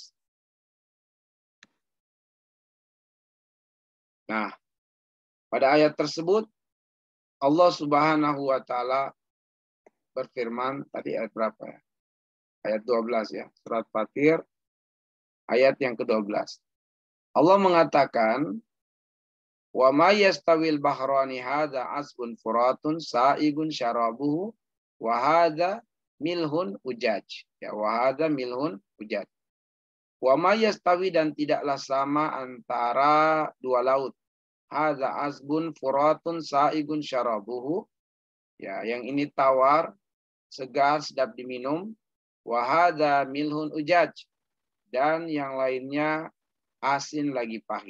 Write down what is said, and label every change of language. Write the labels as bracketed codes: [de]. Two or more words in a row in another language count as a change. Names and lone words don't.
[id] Nah, pada ayat tersebut Allah [ar] سبحانه وتعالى [id] berfirman, tadi ayat berapa ya? Ayat 12 ya, surat Fatir ayat yang ke-12. Allah mengatakan, [ar] وما يستوي البحران هذا عذب فرات سائغ شرابه وهذا ملح أجاج. Ya, وهذا ملح أجاج. وما يستوي, [id] dan tidaklah sama antara dua laut. [ar] هذا عذب فرات سائغ شرابه. [id] Ya, yang ini tawar, segar, sedap diminum. [ar] وهذا ملح أجاج. [id] Dan yang lainnya asin lagi pahit.